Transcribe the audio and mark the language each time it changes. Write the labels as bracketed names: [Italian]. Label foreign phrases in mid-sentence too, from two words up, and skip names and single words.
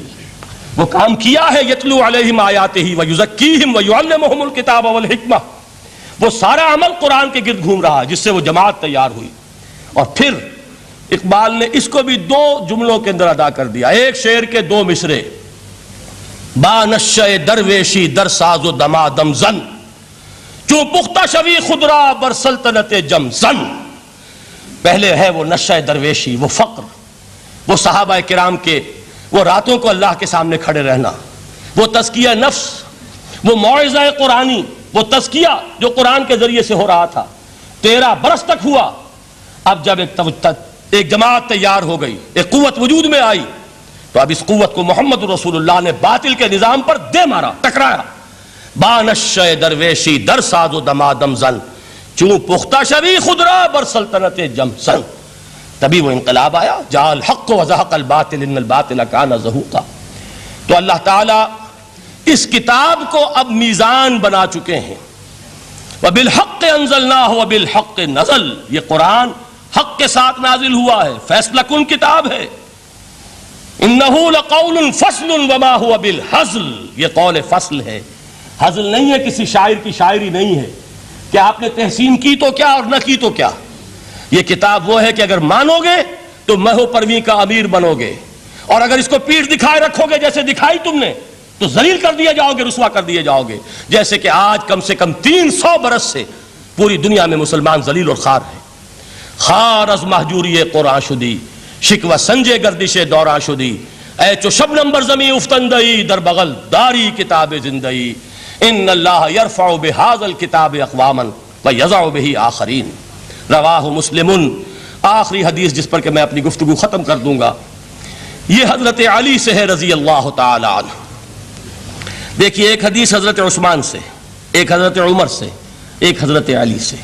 [Urdu] وہ کام کیا ہے، [Arabic] یتلو علیہم آیاتہ ویزکیہم ویعلمہم الکتاب والحکمہ. [Urdu] وہ سارا عمل قرآن کے گرد گھوم رہا جس سے وہ جماعت تیار ہوئی. اور پھر اقبال نے اس کو بھی 2 جملوں کے اندر ادا کر دیا، ایک شعر کے 2 مصرے. [Persian] با نشہ درویشی در ساز و دمادم زن، چوں پختہ شوی خدرا بر سلطنت جم زن. [Urdu] پہلے ہے وہ نشہ درویشی، وہ فقر، وہ صحابہ کرام کے وہ راتوں کو اللہ کے سامنے کھڑے رہنا، وہ تزکیہ نفس، وہ موعظہ قرآنی، وہ تزکیہ جو قرآن کے ذریعے سے ہو رہا تھا 13 برس تک ہوا. اب جب ایک جماعت تیار ہو گئی، ایک قوت وجود میں آئی، تو اب اس قوت کو محمد رسول اللہ نے باطل کے نظام پر دے مارا، ٹکرایا. [Persian] بانش درویشی در ساز و دمادم زن چوں پختہ شوی خدرا بر سلطنت جم سن. [Urdu] تبھی وہ انقلاب آیا، [Arabic] جاء الحق وزہق الباطل ان الباطل کان زہوقا. [Urdu] تو اللہ تعالیٰ اس کتاب کو اب میزان بنا چکے ہیں. [Arabic] وبالحق انزلناہ وبالحق نزل، [Urdu] یہ قرآن حق کے ساتھ نازل ہوا ہے، فیصلہ کن کتاب ہے. [Arabic] انہ لقول فصل وما هو بالحزل، [Urdu] یہ قول فصل ہے، حزل نہیں ہے، کسی شاعر کی شاعری نہیں ہے کہ آپ نے تحسین کی تو کیا اور نہ کی تو کیا. یہ کتاب وہ ہے کہ اگر مانو گے تو مہو پرویں کا امیر بنو گے، اور اگر اس کو پیٹھ دکھائے رکھو گے جیسے دکھائی تم نے تو ذلیل کر دیے جاؤ گے، رسوا کر دیے جاؤ گے. جیسے کہ آج کم سے کم 300 برس سے پوری دنیا میں مسلمان ذلیل اور خوار ہیں. [Persian] خار از محجوری قرآن شدی شکوہ سنجے گردش دوراں شدی، اے چو شبنم بر زمین افتندئی در بغل داری کتاب زندئی. [Arabic] ان اللہ یرفع بہذا الکتاب اقواما ویضع بہ آخرین. رواہ مسلم. [Urdu] آخری حدیث جس پر کہ میں اپنی گفتگو ختم کر دوں گا، یہ حضرت علی سے ہے [Arabic] رضی اللہ تعالی عنہ. [Urdu] دیکھیے ایک حدیث حضرت عثمان سے، ایک حضرت عمر سے، ایک حضرت علی سے.